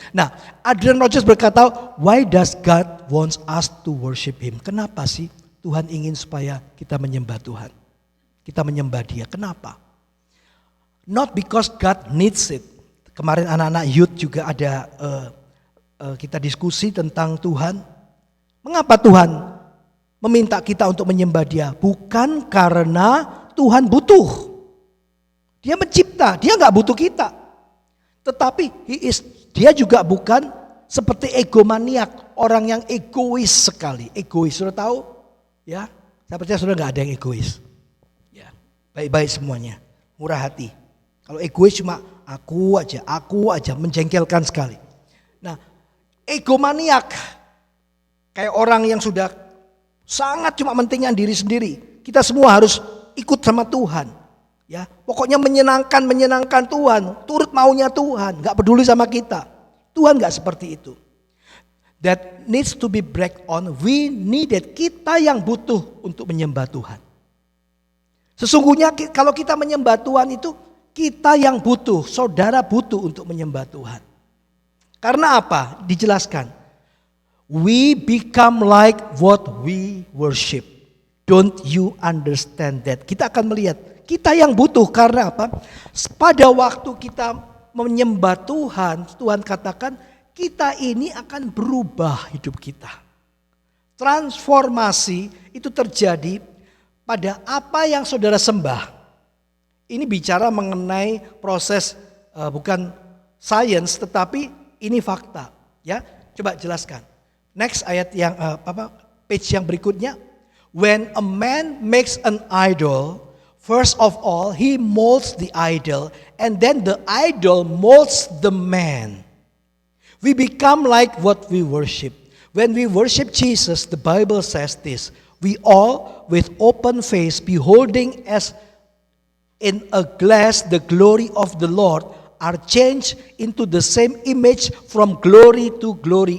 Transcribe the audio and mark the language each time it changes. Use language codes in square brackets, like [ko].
[id] Nah, Adrian Rogers berkata, [en] why does God wants us to worship Him? [id] Kenapa sih Tuhan ingin supaya kita menyembah Tuhan? Kita menyembah Dia. Kenapa? [en] Not because God needs it. [id] Kemarin anak-anak youth juga ada kita diskusi tentang Tuhan. Mengapa Tuhan meminta kita untuk menyembah Dia? Bukan karena Tuhan butuh. Dia mencipta, Dia nggak butuh kita. Tetapi dia juga bukan seperti egomaniak, orang yang egois sekali. Egois, sudah tahu? Ya, saya percaya sudah nggak ada yang egois. Ya, baik-baik semuanya, murah hati. Kalau egois cuma aku aja, menjengkelkan sekali. Nah, egomaniak kayak orang yang sudah sangat cuma mentingkan diri sendiri. Kita semua harus ikut sama Tuhan. Ya, pokoknya menyenangkan Tuhan, turut maunya Tuhan, nggak peduli sama kita. Tuhan nggak seperti itu. [en] That needs to be break on. We needed, [id] kita yang butuh untuk menyembah Tuhan. Sesungguhnya kalau kita menyembah Tuhan itu kita yang butuh, saudara butuh untuk menyembah Tuhan. Karena apa? Dijelaskan. [en] We become like what we worship. Don't you understand that? [id] Kita akan melihat. Kita yang butuh karena apa? Pada waktu kita menyembah Tuhan, Tuhan katakan kita ini akan berubah hidup kita. Transformasi itu terjadi pada apa yang saudara sembah. Ini bicara mengenai proses bukan science tetapi ini fakta. Ya, coba jelaskan. Next ayat yang page yang berikutnya. [en] When a man makes an idol, first of all he molds the idol and then the idol molds the man. We become like what we worship. When we worship Jesus, the Bible says this, we all with open face beholding as in a glass the glory of the Lord are changed into the same image from glory to glory.